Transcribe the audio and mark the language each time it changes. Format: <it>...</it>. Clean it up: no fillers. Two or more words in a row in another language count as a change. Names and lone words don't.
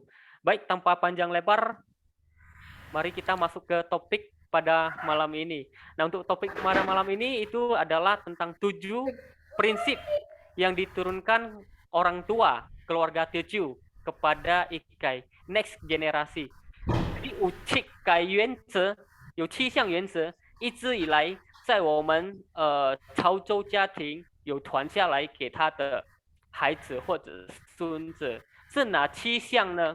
<ms>Baik, tanpa panjang lebar, mari kita masuk ke topik pada malam ini. Nah, untuk topik pada malam ini itu adalah tentang 7 prinsip yang diturunkan orang tua keluarga Teochew kepada Ikai, next generasi.</ms> <zh>Jadi 5 改原则有7项原则，一直以来在我们潮州家庭有传下来给他的孩子或者孙子，是哪7项呢？</zh>